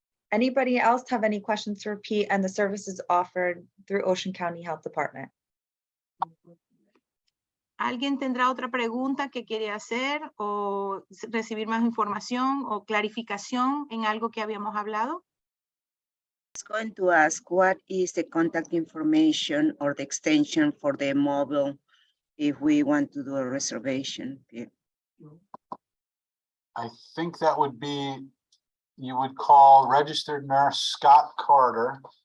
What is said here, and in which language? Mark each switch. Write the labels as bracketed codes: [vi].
[en] Anybody else have any questions for Pete and the services offered through Ocean County Health Department? [es] ¿Alguien tendrá otra pregunta que quiere hacer o recibir más información o clarificación en algo que habíamos hablado? [en] I was going to ask, what is the contact information or the extension for the mobile if we want to do a reservation? I think that would be, you would call registered nurse Scott Carter.